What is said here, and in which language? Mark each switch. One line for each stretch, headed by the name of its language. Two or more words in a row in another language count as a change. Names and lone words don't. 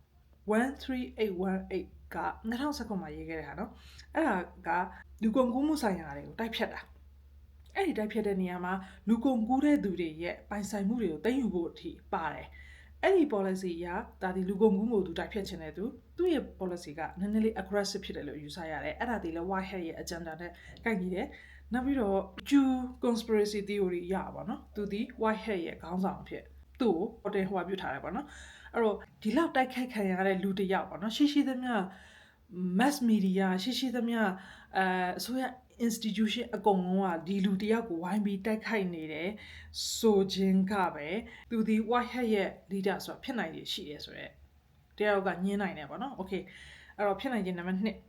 Burmese: 13818 က2019မှာရေးခဲ့တဲ့ဟာနော်အဲ့ဒါကလူကုန်ကူးမှုဆိုင်ရာတွေကိုတိုက်ဖြတ်တာအဲ့ဒီတိုက်ဖြတ်တဲ့နေရာမှာလူကုန်ကူးတဲ့သူတွေရဲ့ပိုင်ဆိုင်မှုတွေကိုသိမ်းယူဖို့အထိပါတယ်အဲ့ဒီ policy အရဒါဒီလူကုန်ကူးမှုသူ တိုက်ဖြတ်ခြင်းတဲ့သူရဲ့ policy ကနည်းနည်းလေး aggressive ဖြစ်တယ်လို့ယူဆရတယ်အဲ့ဒါဒီလဲ
English: white hat
Burmese: ရဲ့ agenda နဲ့ကိုက်ညီတယ်နောက်ပြီးတော့
English: Jew conspiracy theory
Burmese: ရပါတော့သူဒီ
English: white hat
Burmese: ရဲ့ခေါင်းဆောင်ဖြစ်သူ့ကိုဟိုပြုထားတယ်ပေါ့နော်အဲ့တော့ဒီလောက်တိုက်ခိုက်ခံရတဲ့လူတစ်ယောက်ပေါ့နော်ရှိသမျှ
English: mass media
Burmese: ရှိသမျှအစိုးရ institution အကုန်လုံးကဒီလူတစ်ယောက်ကိုဝိုင်းပြီးတိုက်ခိုက်နေတယ်ဆိုခြင်းကပဲသူဒီ
English: white hat
Burmese: ရဲ့ leader ဆိုတာဖြစ်နိုင်ရရှိတယ်ဆိုတော့တယောက်ကညင်းနိုင်တယ်ပေါ့နော် okay အဲ့တော့ဖြစ်နိုင်ခြင်းနံပါတ်